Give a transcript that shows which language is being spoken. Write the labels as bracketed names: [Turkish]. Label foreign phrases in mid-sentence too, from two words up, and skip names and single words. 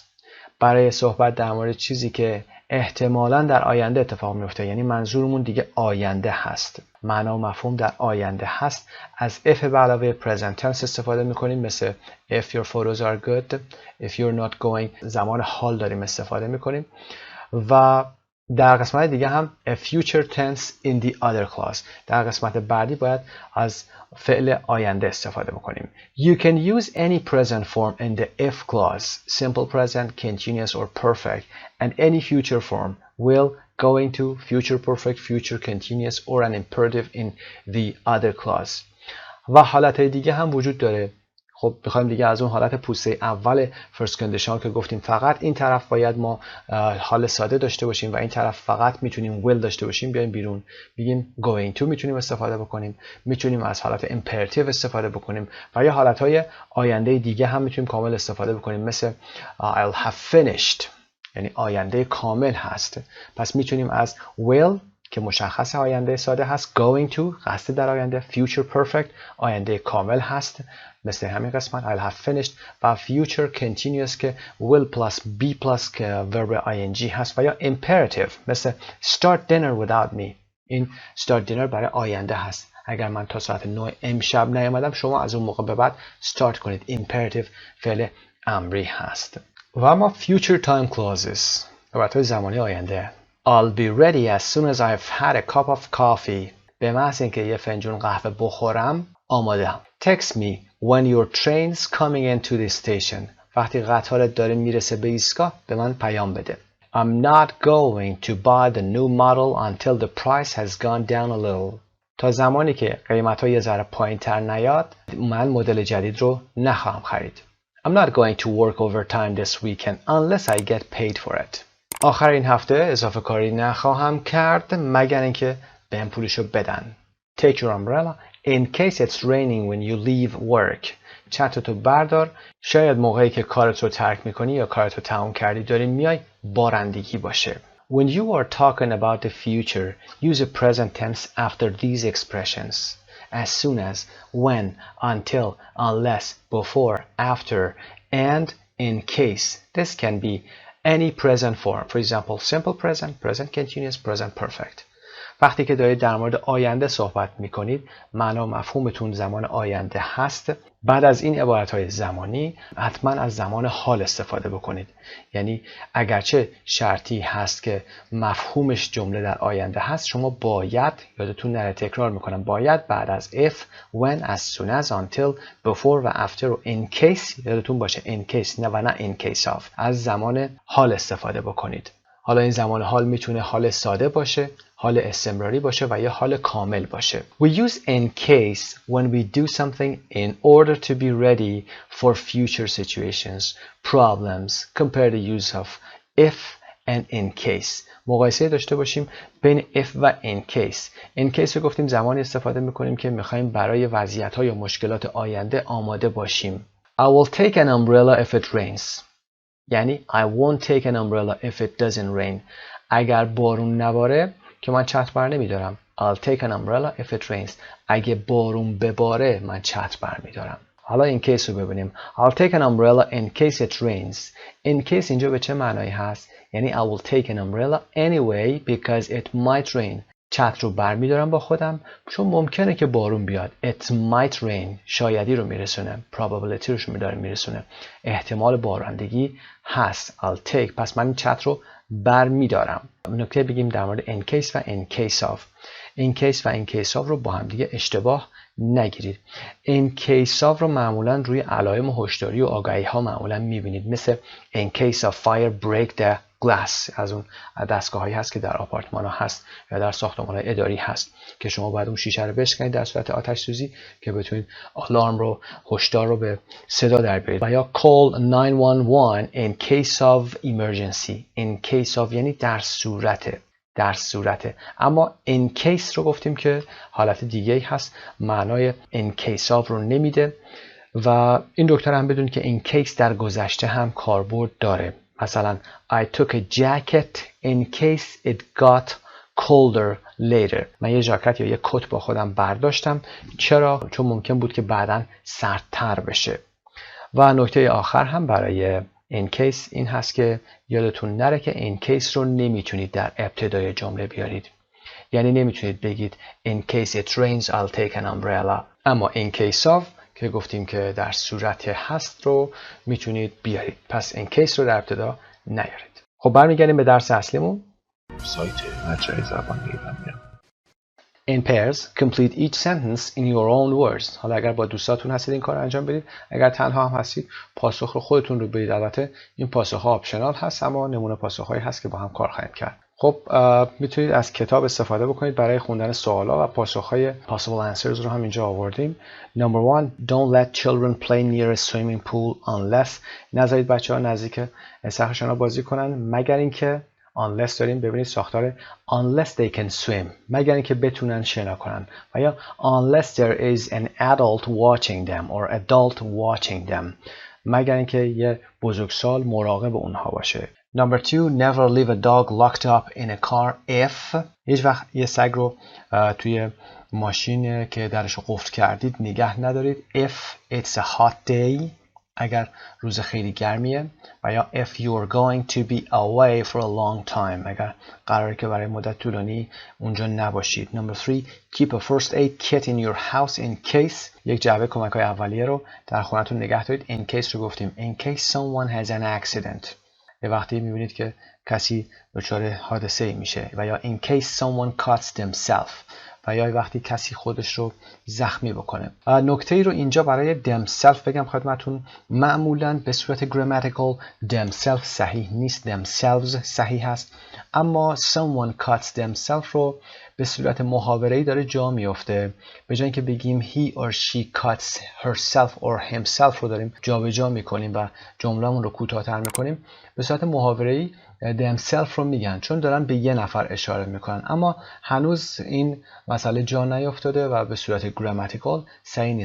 [Persian] برای صحبت در مورد چیزی که احتمالاً در آینده اتفاق میفته، یعنی منظورمون دیگه آینده هست، معنا و مفهوم در آینده هست، از if به علاوه [English] present tense [Persian] استفاده میکنیم، مثل [English] if your photos are good, if you're not going. [Persian] زمان حال داریم استفاده میکنیم. و در قسمت دیگه هم [English] a future tense in the other clause. [Persian] در قسمت بعدی باید از فعل آینده استفاده بکنیم. [English] You can use any present form in the if clause, simple present, continuous or perfect, and any future form, will, going to, future perfect, future continuous or an imperative in the other clause. [Persian] و حالتهای دیگه هم وجود داره. خب بخوایم دیگه از اون حالت پوسته اول [English] first condition [Persian] که گفتیم فقط این طرف باید ما حال ساده داشته باشیم و این طرف فقط میتونیم will داشته باشیم، بیایم بیرون بگیم [English] going to [Persian] میتونیم استفاده بکنیم، میتونیم از حالت imperative استفاده بکنیم و یا حالتهای آینده دیگه هم میتونیم کامل استفاده بکنیم، مثل [English] I'll have finished، [Persian] یعنی آینده کامل هست. پس میتونیم از will که مشخص آینده ساده هست، [English] going to [Persian] قصد در آینده، [English] future perfect [Persian] آینده کامل هست مثل همین قسمت [English] I'll have finished، و future continuous که will plus be plus که verb ing [Persian] هست، و یا [English] imperative مثل start dinner without me. [Persian] این [English] start dinner [Persian] برای آینده هست. اگر من تا ساعت 9 امشب نیامدم شما از اون موقع به بعد start کنید. imperative فعل امری هست. و اما [English] future time clauses [Persian] عبارت‌های زمانی آینده. [English] I'll be ready as soon as I've had a cup of coffee. [Persian] به محض اینکه یه فنجون قهوه بخورم آماده‌ام. [English] Text me when your train's coming into the station. [Persian] وقتی قطارت داره میرسه به ایستگاه به من پیام بده. [English] I'm not going to buy the new model until the price has gone down a little. [Persian] تا زمانی که قیمت‌ها یه ذره پایین‌تر نیاد من مدل جدید رو نخواهم خرید. [English] I'm not going to work overtime this weekend unless I get paid for it. [Persian] آخر این هفته اضافه کاری نخواهم کرد مگر اینکه بهم پولشو بدن. [English] Take your umbrella in case it's raining when you leave work. [Persian] چترتو بردار شاید موقعی که کارت رو ترک میکنی یا کارت رو تمام کردی داری میای بارندگی باشه. [English] When you are talking about the future, use a present tense after these expressions. As soon as, when, until, unless, before, after, and in case. This can be any present form. For example, simple present, present continuous, present perfect. [Persian] وقتی که دارید در مورد آینده صحبت میکنید معنا و مفهومتون زمان آینده هست. بعد از این عبارتهای زمانی حتما از زمان حال استفاده بکنید. یعنی اگرچه شرطی هست که مفهومش جمله در آینده هست شما باید، یادتون نره تکرار میکنم، باید بعد از [English] if, when, as soon as, until, before [Persian] و after و [English] in case [Persian] یادتون باشه [English] in case [Persian] نه و نه [English] in case of [Persian] از زمان حال استفاده بکنید. حالا این زمان حال میتونه حال ساده باشه، حال استمراری باشه و یا حال کامل باشه. [English] We use in case when we do something in order to be ready for future situations, problems. Compare the use of if and in case. [Persian] مقایسه داشته باشیم بین if و [English] in case. In case [Persian] رو گفتیم زمانی استفاده میکنیم که میخوایم برای وضعیت‌ها یا مشکلات آینده آماده باشیم. [English] I will take an umbrella if it rains. یعنی I won't take an umbrella if it doesn't rain. [Persian] اگر بارون نباره که من چتر بر نمیدارم. [English] I'll take an umbrella if it rains. [Persian] اگه بارون بباره من چتر بر میدارم. حالا این کیس رو ببینیم. [English] I'll take an umbrella in case it rains. In case [Persian] اینجا به چه معنایی هست؟ [English] یعنی I will take an umbrella anyway because it might rain. [Persian] چتر رو بر میدارم با خودم چون ممکنه که بارون بیاد. [English] It might rain [Persian] شایدی رو میرسونه. Probability رو میرسونه. احتمال بارندگی هست. [English] I'll take. [Persian] پس من این چتر رو بر میدارم. نکته بگیم در مورد [English] in case [Persian] و [English] in case of. in case [Persian] و [English] in case of [Persian] رو با هم دیگه اشتباه نگیرید. [English] in case of [Persian] رو معمولا روی علائم هشداری و آگهی ها معمولا میبینید، مثل [English] in case of fire break the glass، [Persian] از اون دستگاه‌هایی هست که در آپارتمان‌ها هست یا در ساختمان‌های اداری هست که شما باید اون شیشه رو بشکنید در صورت آتش سوزی که بتونید آلارم رو، هشدار رو به صدا در بیارید. و یا [English] call 911 in case of emergency. in case of [Persian] یعنی در صورت. اما [English] in case [Persian] رو گفتیم که حالت دیگه هست، معنای [English] in case of [Persian] رو نمیده. و این دکتر هم بدونید که [English] in case [Persian] در گذشته هم کاربرد داره. [English] مثلا I took a jacket in case it got colder later. [Persian] من یه ژاکت یا یه کت با خودم برداشتم. چرا؟ چون ممکن بود که بعداً سردتر بشه. و نکته آخر هم برای [English] in case [Persian] این هست که یادتون نره که [English] in case [Persian] رو نمیتونید در ابتدای جمله بیارید. یعنی نمیتونید بگید [English] in case it rains I'll take an umbrella. [Persian] اما [English] in case of [Persian] که گفتیم که در صورت هست رو میتونید بیارید. پس [English] in case [Persian] رو در ابتدا نیارید. خب برمیگردیم به درس اصلیمون. سایت مجموعه زبان ایرانیان. [English] In pairs, complete each sentence in your own words. [Persian] حالا اگر با دوستاتون هستید این کار رو انجام بدید. اگر تنها هم هستید پاسخ رو خودتون رو بدید. البته این پاسخ ها آپشنال هست اما نمونه پاسخ هایی هست که با هم کار خواهیم کرد. خب میتونید از کتاب استفاده بکنید برای خوندن سوالا و پاسخ های [English] possible answers [Persian] رو هم اینجا آوردیم. [English] Number 1. Don't let children play near a swimming pool unless. [Persian] نذارید بچه‌ها نزدیک سطح شنا بازی کنن مگر اینکه unless داریم ببینید ساختار [English] unless they can swim، [Persian] مگر اینکه بتونن شنا کنن. و یا [English] unless there is an adult watching them or adult watching them، [Persian] مگر اینکه یه بزرگسال مراقب اونها باشه. [English] Number 2. Never leave a dog locked up in a car if. [Persian] هیچ وقت یه سگ رو توی ماشین که درش رو قفل کردید نگه ندارید. [English] If it's a hot day، [Persian] اگر روز خیلی گرمیه. و یا [English] if you're going to be away for a long time، [Persian] اگر قراره که برای مدت طولانی اونجا نباشید. [English] Number 3. Keep a first aid kit in your house in case. [Persian] یک جعبه کمک‌های اولیه رو در خونتون نگه دارید. [English] In case [Persian] رو گفتیم [English] in case someone has an accident، [Persian] یه وقتی میبینید که کسی دچار حادثه میشه. و یا [English] in case someone cuts themselves، [Persian] و یا وقتی کسی خودش رو زخمی بکنه. نکته ای رو اینجا برای themselves بگم خدمتون، معمولا به صورت grammatical themselves صحیح نیست، themselves صحیح هست، اما [English] someone cuts themselves [Persian] رو به صورت محاوره‌ای داره جا میفته. به جای اینکه بگیم [English] he or she cuts herself or himself [Persian] رو داریم جابجا میکنیم و جمله‌مون رو کوتاه‌تر میکنیم، به صورت محاوره‌ای themselves رو میگن چون دارن به یه نفر اشاره میکنن. اما هنوز این مسئله جا نیافتاده و به صورت grammatical صحیح نیست.